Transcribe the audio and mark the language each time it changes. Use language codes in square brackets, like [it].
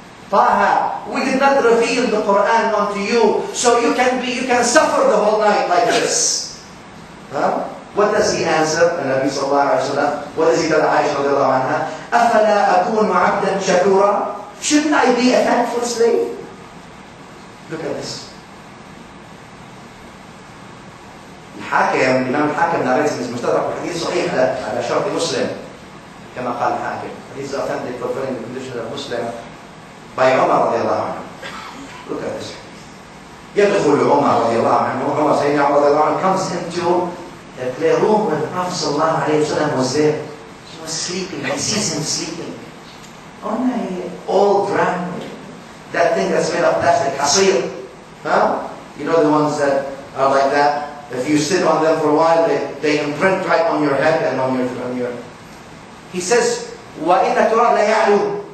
[en] Taha, we did not reveal the Quran unto you, so you can suffer the whole night like this. What does he answer? Nabi sallallahu alayhi wa sallam. What does he tell Aisha radiallahu anha? [ar] أَفَلَا أَكُونُ عَبْدًا شَكُورًا. [en] Shouldn't I be a thankful slave? Look at this. [ar] الحاكم الإمام الحاكم [en] narrates in his [ar] مستدرك الحديث صحيح على شرط مسلم كما قال الحاكم. [en] Hadith is authentic fulfilling the condition of Muslim by Umar رضي الله عنه. Look at this. [ar] يدخل عمر رضي الله عنه. [en] Umar [ar] سيدنا عمر رضي الله عنه [en] comes into the playroom when the Prophet صلى الله عليه وسلم was there. He was sleeping. He sees him sleeping on an old ram. That thing that's made of plastic, hasir. Huh? You know the ones that are like that? If you sit on them for a while, they imprint right on your head and on your... He says, [ar] وَإِنَّ التُّرَابَ لَيَعْلُو.